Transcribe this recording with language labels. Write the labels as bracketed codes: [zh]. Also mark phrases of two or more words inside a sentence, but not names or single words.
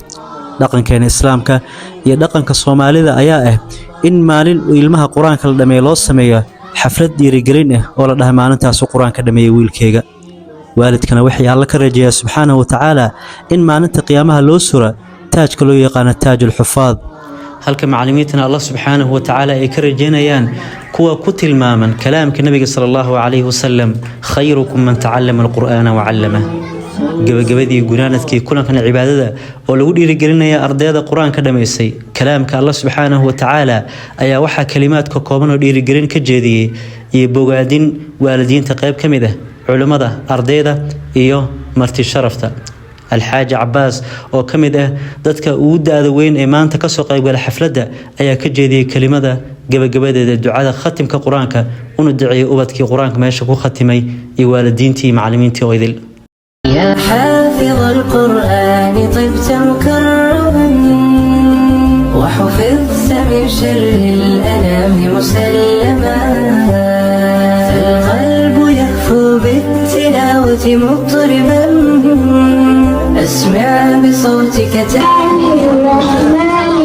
[so] dhaqankeena islaamka iyo dhaqanka Soomaalida ayaa ah in maalin ilmaha quraanka la dhameeyo loo sameeyo xaflad dhiirigelin ah oo la dhahay maalintaas quraanka dhameeyay wiilkayga. waalidkana waxay Alla ka rajeeyaa [ar] سبحانه وتعالى [so] in maalinta qiyaamaha loo sura taajka loo yaqaan [ar] تاج الحفاظ, [so] halka macallimiintana [ar] الله سبحانه وتعالى [so] ay ka rajeynayaan kuwa ku tilmaaman kalaamka nabiga [ar] صلى الله عليه وسلم خيركم من تعلم القرآن وعلم. [so] gabagabadii gunaanadkii kulankan cibaadada oo lagu dhiirigelinaya ardayda quraanka dhameysay kalaamka [ar] الله سبحانه وتعالى [so] ayaa waxa kalimaad ka kooban oo dhiirigelin ka jeediyay iyo bogaadin waalidiinta qayb ka mid ah, culimada, ardayda iyo marti sharafta. الحاج عباس oo kamid ah dadka ugu daada weyn ee maanta ka soo qayb galay xafladda ayaa ka jeediyay kelimada gabagabadeeda ducada khatimka quraanka una duceeyay ubadkii quraanka meesha ku khatimay iyo waalidiintii macallimiintii oo idil. [ar] يا حافظ القرآن طبت مكرما وحفظت من شر الأنام مسلما فالقلب يهفو بالتلاوة مضطربا أسمع بصوتك تحية الرحمن